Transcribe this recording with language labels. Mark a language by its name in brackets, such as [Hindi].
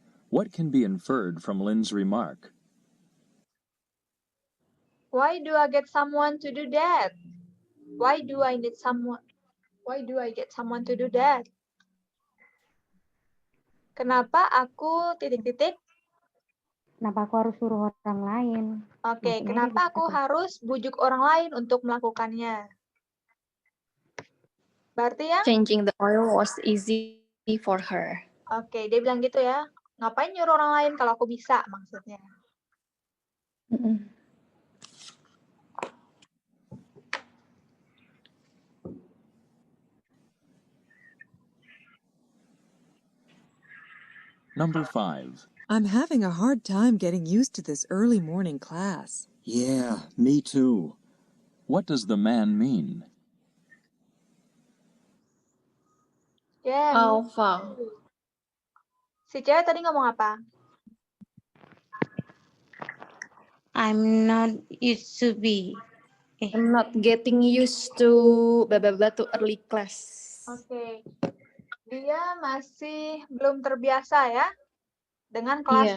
[English] What can be inferred from Lynn's remark? Why do I get someone to do that? Why do I need someone? Why do I get someone to do that? [Indonesian] Kenapa aku titik-titik? Kenapa aku harus suruh orang lain? Oke, Maksudnya kenapa dia aku bisa harus bujuk orang lain untuk melakukannya? Berarti ya? [English] Changing the oil was easy for her. [Indonesian] Oke, dia bilang gitu ya. Ngapain nyuruh orang lain kalau aku bisa maksudnya. Mm-mm. [English] Number 5. I'm having a hard time getting used to this early morning class. Yeah, me too. What does the man mean? [Indonesian] Ya, [English] Alpha. [Indonesian] si cewek tadi ngomong apa? [English] I'm not used to be. I'm not getting used to blah blah blah to early class. [Indonesian] Oke. Dia masih belum terbiasa ya dengan kelas